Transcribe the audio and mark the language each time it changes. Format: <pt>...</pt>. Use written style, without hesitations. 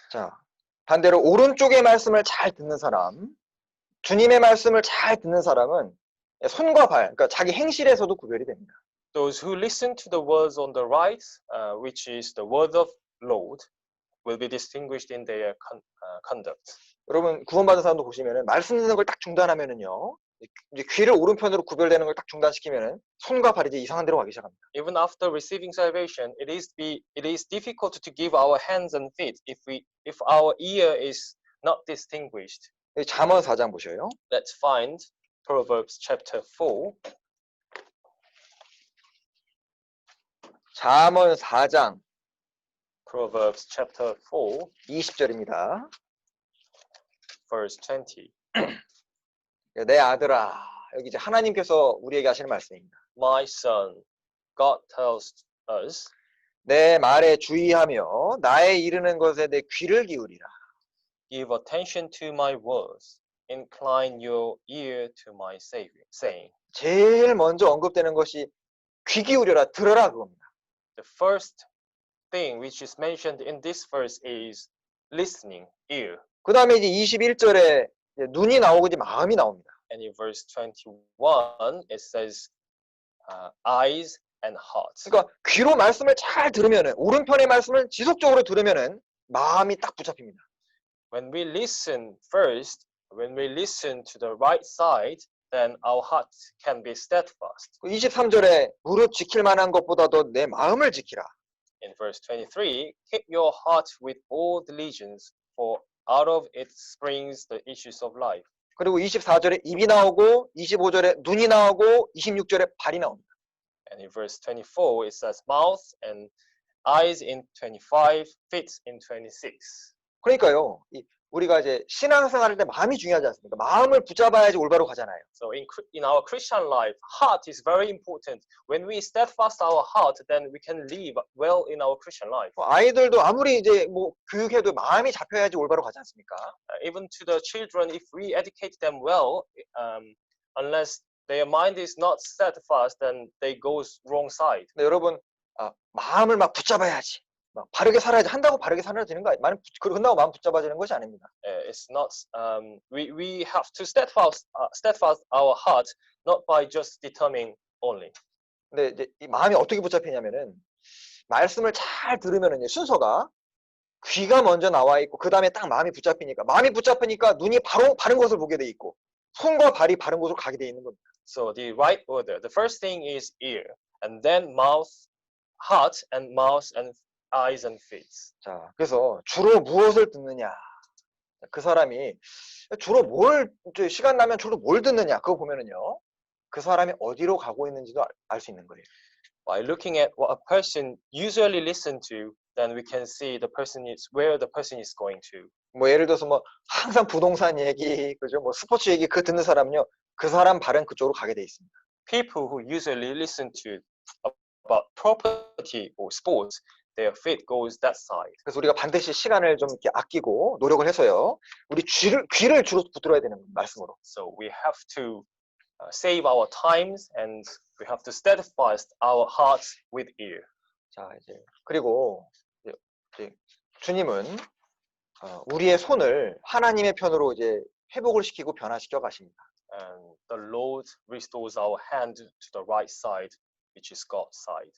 <ko>자, 반대로 오른쪽의 말씀을 잘 듣는 사람, 주님의 말씀을 잘 듣는 사람은 손과 발, 그러니까 자기 행실에서도 구별이 됩니다.</ko> <en>Those who listen to the words on the right, which is the word of Lord, will be distinguished in their conduct.</en> <ko>여러분 구원받은 사람도 보시면은 말씀 듣는 걸 딱 중단하면은요, 이제 귀를 오른편으로 구별되는 걸 딱 중단시키면은 손과 발이 이제 이상한 데로 가기 시작합니다.</ko> <en>Even after receiving salvation, it is difficult to give our hands and feet if our ear is not distinguished.</en> <ko>잠언 4장 보셔요.</ko> <en>Let's find Proverbs chapter 4.</en> <ko>잠언 4장</ko> <en>Proverbs chapter 4,</en> <ko>20절입니다.</ko> <en>verse 20.</en> <ko>내 아들아, 여기 이제 하나님께서 우리에게 하시는 말씀입니다.</ko> <en>My son, God tells us,</en> <ko>내 말에 주의하며 나의 이르는 것에 내 귀를 기울이라.</ko> <en>give attention to my words, incline your ear to my saying.</en> <ko>제일 먼저 언급되는 것이 귀 기울여라, 들어라 그겁니다.</ko> <en>The first thing which is mentioned in this verse is listening, ear.</en> <ko>그 다음에 이제 21절에 눈이 나오고 이제 마음이 나옵니다.</ko> <en>And in verse 21, it says eyes and heart.</en> <ko>그러니까 귀로 말씀을 잘 들으면은, 오른편의 말씀을 지속적으로 들으면은 마음이 딱 붙잡힙니다.</ko> <en>When we listen first, when we listen to the right side, then our heart can be steadfast.</en> <ko>23절에 무릇 지킬 만한 것보다도 내 마음을 지키라.</ko> <en>In verse 23, keep your heart with all diligence, for out of it springs the issues of life.</en> <ko>그리고 24절에 입이 나오고 25절에 눈이 나오고 26절에 발이 나옵니다.</ko> <en>And in verse 24, it says mouth and eyes in 25, feet in 26.</en> <ko>그러니까요, 우리가 이제 신앙생활할 때 마음이 중요하지 않습니까? 마음을 붙잡아야지 올바로 가잖아요.</ko> <en>So in our Christian life, heart is very important. When we steadfast our heart, then we can live well in our Christian life.</en> <ko>아이들도 아무리 이제 뭐 교육해도 마음이 잡혀야지 올바로 가지 않습니까?</ko> <en>Even to the children, if we educate them well, unless their mind is not steadfast, then they go wrong side.</en> <ko>근데 여러분, 마음을 막 붙잡아야지, 막 바르게 살아야지 한다고 바르게 살아야 되는 거 아니에요? 그런다고 마음 붙잡아지는 것이 아닙니다.</ko> <en>It's not. We have to steadfast our heart, not by just determining only.</en> <ko>근데 이제 이 마음이 어떻게 붙잡히냐면은 말씀을 잘 들으면은요, 순서가 귀가 먼저 나와 있고 그다음에 딱 마음이 붙잡히니까 눈이 바로 바른 곳을 보게 돼 있고 손과 발이 바른 곳으로 가게 돼 있는 겁니다.</ko> <en>So the right order. The first thing is ear, and then mouth, heart, and mouth, and eyes and feet.</en> <ko>자, 그래서 주로 무엇을 듣느냐? 그 사람이 주로 시간 나면 주로 뭘 듣느냐? 그거 보면은요, 그 사람이 어디로 가고 있는지도 알 수 있는 거예요.</ko> <en>By looking at what a person usually listen to, then we can see the person is where the person is going to.</en> <ko>뭐 예를 들어서 뭐 항상 부동산 얘기, 그죠? 뭐 스포츠 얘기 그 듣는 사람은요, 그 사람 발은 그쪽으로 가게 돼 있습니다.</ko> <en>People who usually listen to about property or sports, their feet goes that side.</en> <ko>그래서 우리가 반드시 시간을 좀 이렇게 아끼고 노력을 해서요, 우리 귀를 주로 붙들어야 되는 거예요, 말씀으로.</ko> <en>So we have to save our times, and we have to steadfast our hearts with ear.</en> <ko>자, 이제 그리고 이제 주님은 우리의 손을 하나님의 편으로 이제 회복을 시키고 변화시켜 가십니다.</ko> <en>And the Lord restores our hand to the right side, which is God's side.</en>